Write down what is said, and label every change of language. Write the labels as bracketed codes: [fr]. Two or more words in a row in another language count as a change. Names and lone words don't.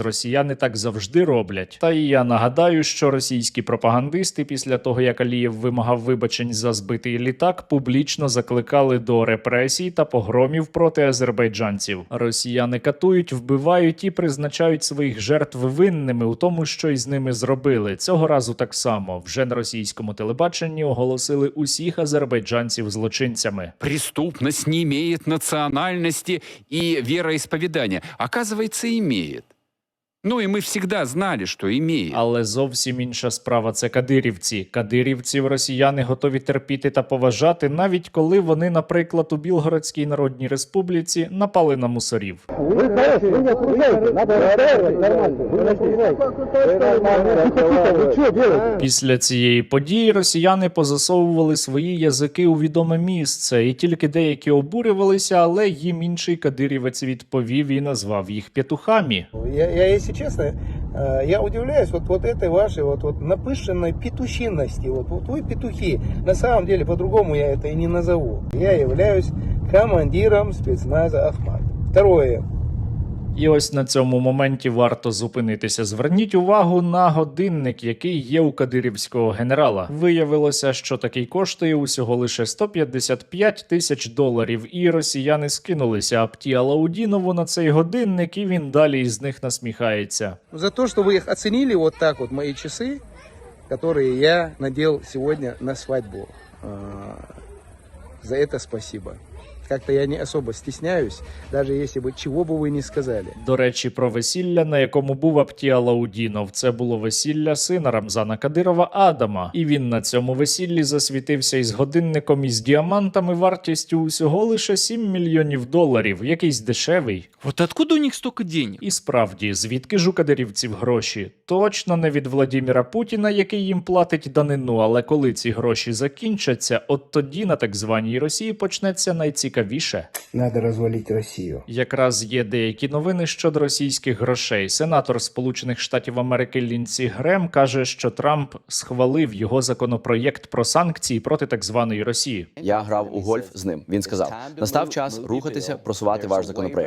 [uk] Росіяни так завжди роблять. Та і я нагадаю, що російські пропагандисти після того, як Алієв вимагав вибачень за збитий літак, публічно закликали до репресій та погромів проти азербайджанців. Росіяни катують, вбивають і призначають своїх жертв винними у тому, що із ними зробили. Цього разу так само. Вже на російському телебаченні оголосили усіх азербайджанців злочинцями. [ru] Преступность не имеет национальности и вероисповедания. Оказывается, имеет. [uk] Ну і ми завжди знали, що імеє. Але зовсім інша справа – це кадирівці. Кадирівців росіяни готові терпіти та поважати, навіть коли вони, наприклад, у Білгородській Народній Республіці напали на мусорів. Після цієї події росіяни позасовували свої язики у відоме місце, і тільки деякі обурювалися, але їм інший кадирівець відповів і назвав їх петухами. [ru] Если честно, я удивляюсь вот этой вашей вот напыщенной петухинности. Вот вы петухи. На самом деле, по-другому я это и не назову. Я являюсь командиром спецназа «Ахмат». Второе. [uk] І ось на цьому моменті варто зупинитися. Зверніть увагу на годинник, який є у кадирівського генерала. Виявилося, що такий коштує усього лише $155 тисяч, і росіяни скинулися Апті Алаудінову на цей годинник, і він далі із них насміхається. [ru] За то, что вы их оценили вот так вот, мои часы, которые я надел сегодня на свадьбу. За это спасибо. Как-то я не особо стесняюсь, даже если бы чего бы ви не сказали. [uk] До речі, про весілля, на якому був Апті Алаудінов. Це було весілля сина Рамзана Кадирова Адама. І він на цьому весіллі засвітився із годинником із діамантами вартістю усього лише $7 мільйонів. Якийсь дешевий. [ru] Вот откуда у них столько денег? [uk] І справді, звідки ж у кадирівців гроші? Точно не від Владіміра Путіна, який їм платить данину, але коли ці гроші закінчаться, от тоді на так званій Росії почнеться найцікавіше. цікавіше. [ru] Надо развалить Россию. [uk] Якраз є деякі новини щодо російських грошей. Сенатор Сполучених Штатів Америки Лінсі Грем каже, що Трамп схвалив його законопроєкт про санкції проти так званої Росії. Я грав у гольф з ним. Він сказав: настав час рухатися, просувати ваш законопроєкт.